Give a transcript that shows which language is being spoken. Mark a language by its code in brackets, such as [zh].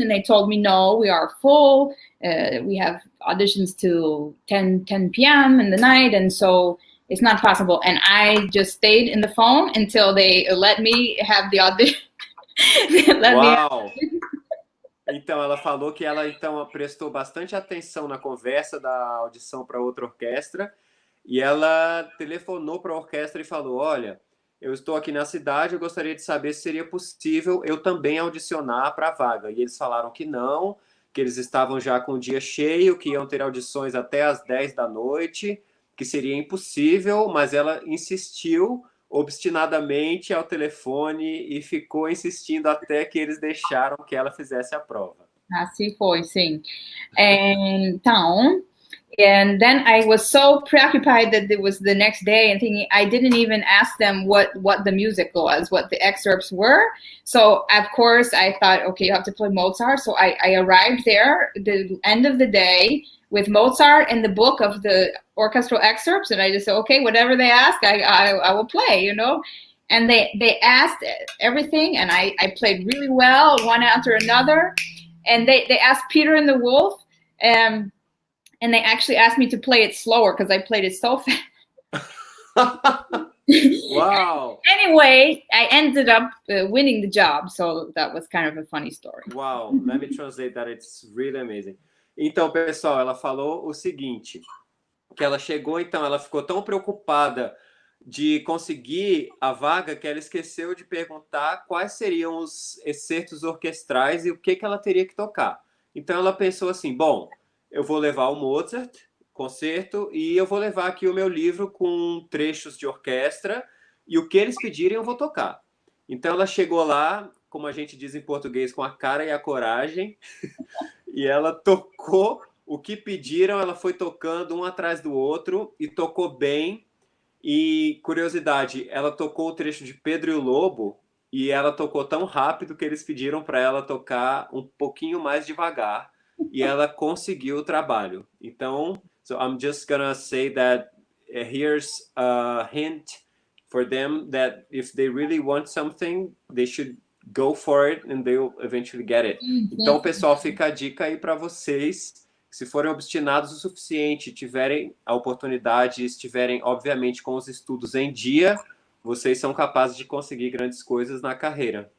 [en] And they told me, no, we are full. We have auditions till 10 p.m. in the night, and so it's not possible. And I just stayed in the phone until they let me have the audition. [pt] Uau! Então, ela falou que ela então prestou bastante atenção na conversa da audição para outra orquestra e ela telefonou para a orquestra e falou, olha, eu estou aqui na cidade, eu gostaria de saber se seria possível eu também audicionar para a vaga. E eles falaram que não, que eles estavam já com o dia cheio, que iam ter audições até às 10 da noite, que seria impossível, mas ela insistiu obstinadamente ao telefone e ficou insistindo até que eles deixaram que ela fizesse a prova. Assim foi, sim. [en] Então, and then I was so preoccupied that it was the next day and thinking I didn't even ask them what the music was, what the excerpts were. So, of course, I thought, okay, you have to play Mozart. So I arrived there, the end of the day, with Mozart and the book of the orchestral excerpts, and I just said, okay, whatever they ask, I will play, you know. And they asked everything, and I played really well, one after another. And they asked Peter and the Wolf, and they actually asked me to play it slower because I played it so fast. Wow. Anyway, I ended up winning the job, so that was kind of a funny story. Wow, let me translate that, it's really amazing. [pt] Então, pessoal, ela falou o seguinte, que ela chegou, então, ela ficou tão preocupada de conseguir a vaga que ela esqueceu de perguntar quais seriam os excertos orquestrais e o que ela teria que tocar. Então, ela pensou assim, bom, eu vou levar o Mozart, concerto, e eu vou levar aqui o meu livro com trechos de orquestra, e o que eles pedirem eu vou tocar. Então, ela chegou lá, como a gente diz em português, com a cara e a coragem, e ela tocou o que pediram, ela foi tocando um atrás do outro, e tocou bem. E, curiosidade, ela tocou o trecho de Pedro e o Lobo, e ela tocou tão rápido que eles pediram para ela tocar um pouquinho mais devagar, e ela conseguiu o trabalho. [en] Então, so I'm just gonna say that here's a hint for them that if they really want something, they should go for it and they'll eventually get it. [pt] Então, pessoal, fica a dica aí para vocês. Se forem obstinados o suficiente, tiverem a oportunidade, estiverem, obviamente, com os estudos em dia, vocês são capazes de conseguir grandes coisas na carreira.